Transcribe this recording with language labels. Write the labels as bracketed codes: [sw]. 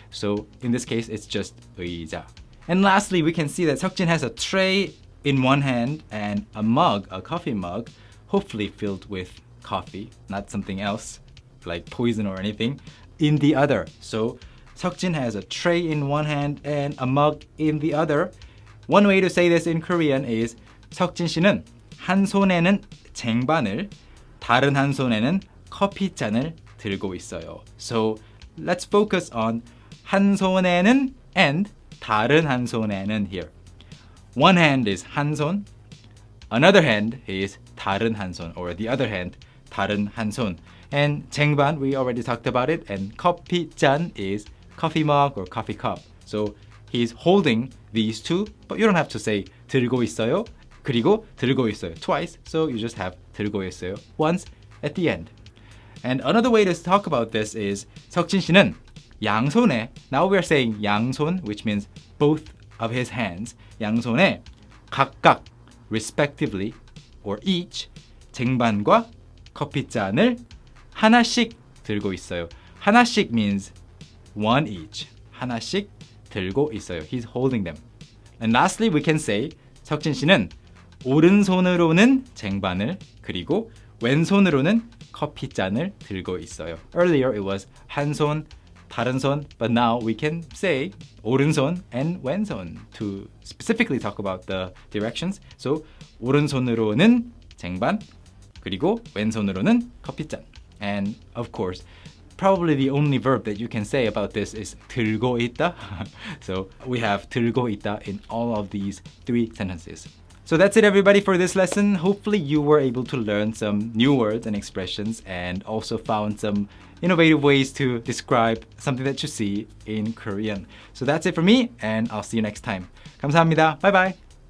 [en] So in this case, it's just 의자. And lastly, we can see that Seokjin has a tray in one hand and a mug, a coffee mug, hopefully filled with coffee, not something else like poison or anything, in the other. So Seokjin has a tray in one hand and a mug in the other. One way to say this in Korean is [ko] 석진 씨는 한 손에는 쟁반을, 다른 한 손에는 커피잔을 들고 있어요. [en] So let's focus on [ko] 한 손에는 [en] and [ko] 다른 한 손에는 [en] here. One hand is 한 손, another hand is [ko] 다른 한 손, [en] or the other hand, 다른 한 손. And 쟁반, we already talked about it, and 커피잔 is coffee mug or coffee cup. So he's holding these two, but you don't have to say [ko] 들고 있어요. 그리고 들고 있어요 twice. [en] So you just have 들고 있어요 once at the end. And another way to talk about this is [ko] 석진 씨는 양손에, [en] now we're saying 양손, which means both of his hands. [ko] 양손에 각각, [en] respectively, or each, [ko] 쟁반과 커피잔을 하나씩 들고 있어요. [en] 하나씩 means one each. [ko] 하나씩 들고 있어요. [en] He's holding them. And lastly, we can say [ko] 석진 씨는 오른손으로는 쟁반을 그리고 왼손으로는 커피잔을 들고 있어요. [en] Earlier it was [ko] 한 손, 다른 손, [en] but now we can say 오른손 and 왼손 to specifically talk about the directions. [ko] So 오른손으로는 쟁반 그리고 왼손으로는 커피잔. [en] And of course, probably the only verb that you can say about this is [ko] 들고 있다. [en] So we have [ko] 들고 있다 [en] in all of these three sentences. So that's it, everybody, for this lesson. Hopefully you were able to learn some new words and expressions and also found some innovative ways to describe something that you see in Korean. So that's it for me, and I'll see you next time. [ko] 감사합니다. [en] Bye bye.